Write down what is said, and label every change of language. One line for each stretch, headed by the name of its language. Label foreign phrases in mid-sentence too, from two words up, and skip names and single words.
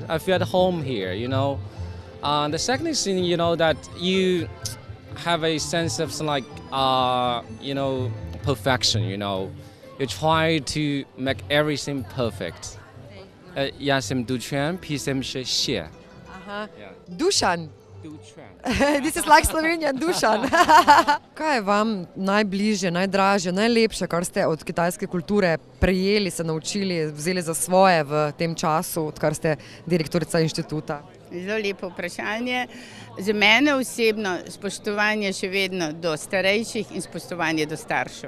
English: I feel at home here, The second thing, that you have a sense of perfection, You try to make everything perfect. Yasem Duchuan, Pisem She. Dušan. This is like Slovenian Dušan.
Slovenian: Kaj je vam najbližje, najdražje, najlepše, kar ste od kitajske kulture prejeli, se naučili, vzeli za svoje v tem času, odkar ste direktorica inštituta? Zelo lepo vprašanje. Za mene osebno spoštovanje še vedno do starejših in spoštovanje do staršev.